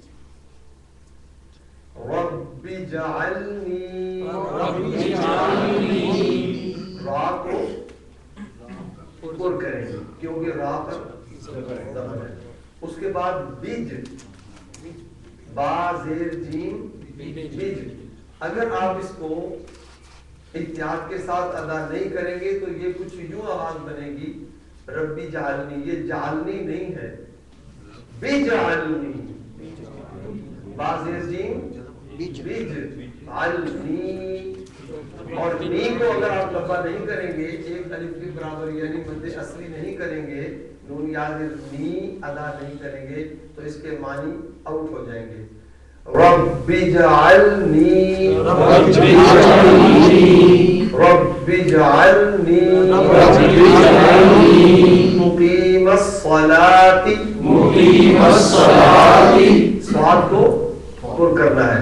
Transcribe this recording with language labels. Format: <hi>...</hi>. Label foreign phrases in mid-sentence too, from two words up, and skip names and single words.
<ar>رب اجعلنی،</ar> <ur>را کو پر کریں گے کیونکہ را پر زبر ہے. اس کے بعد بج، با زیر جیم بج. اگر آپ اس کو احتیاط کے ساتھ ادا نہیں کریں گے تو یہ کچھ یوں آواز بنے گی</ur> <ar>ربی جعلنی.</ar> <ur>یہ جعلنی نہیں ہے، بجعلنی. با زیر جیم بج علنی. اور نی کو اگر آپ لمبا نہیں کریں گے، ایک الف کے برابر یعنی مد اصلی نہیں کریں گے، نون یاد نی ادا نہیں کریں گے تو اس کے معنی آؤٹ ہو جائیں گے.</ur> <ar>رب اجعلنی رب اجعلنی مقیم الصلاۃ</ar> <ur>صاد کو پر کرنا ہے.</ur>